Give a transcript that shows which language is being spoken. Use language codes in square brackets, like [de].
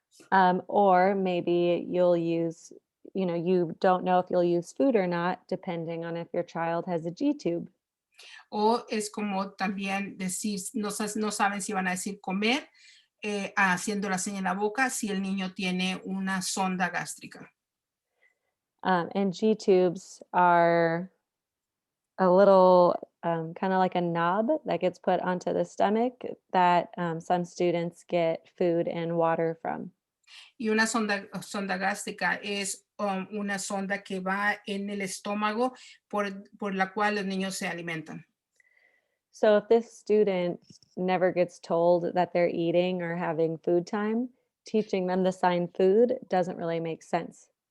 [en] Or maybe you'll use, you don't know if you'll use food or not, depending on if your child has a G tube. [es] O es como también decir, no saben si van a decir comer, haciendo la seña en la boca, si el niño tiene una sonda gástrica. [en] And G tubes are a little kind of like a knob that gets put onto the stomach that some students get food and water from. [es] Y una sonda gástrica es una sonda que va en el estómago por la cual los niños se alimentan. [en] So if this student never gets told that they're eating or having food time, teaching them the sign food doesn't really make sense.